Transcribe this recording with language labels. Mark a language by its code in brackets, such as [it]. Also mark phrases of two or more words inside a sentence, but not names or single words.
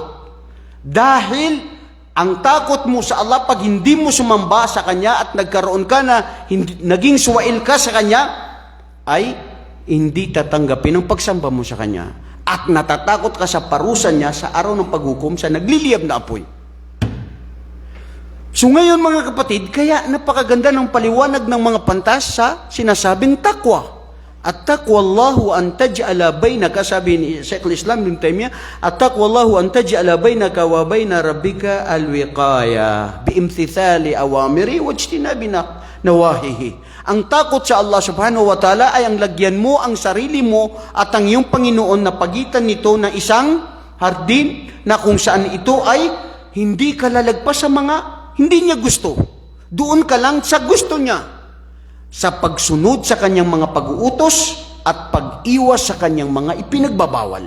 [tl] Dahil ang takot mo sa Allah, pag hindi mo sumamba sa Kanya at nagkaroon ka na naging suwail ka sa Kanya, ay hindi tatanggapin ang pagsamba mo sa Kanya. At natatakot ka sa parusa Niya sa araw ng paghukom sa nagliliyab na apoy. So ngayon mga kapatid, kaya napakaganda ng paliwanag ng mga pantas sa sinasabing takwa. [ar] تقوى الله أن تجعل بينك, [tl] sabi ni [ar] Sheikh al-Islam Ibn Taymiyyah, تقوى الله أن تجعل بينك وبين ربك الوقاية بامتثال أوامره واجتناب نواهيه. [tl] Ang takot sa Allah [ar] سبحانه وتعالى [tl] ay ang lagyan mo ang sarili mo at ang iyong Panginoon na pagitan nito na isang hardin na kung saan ito ay hindi ka lalagpas sa mga hindi niya gusto. Doon ka lang sa gusto niya. Sa pagsunod sa kanyang mga pag-uutos at pag-iwas sa kanyang mga ipinagbabawal.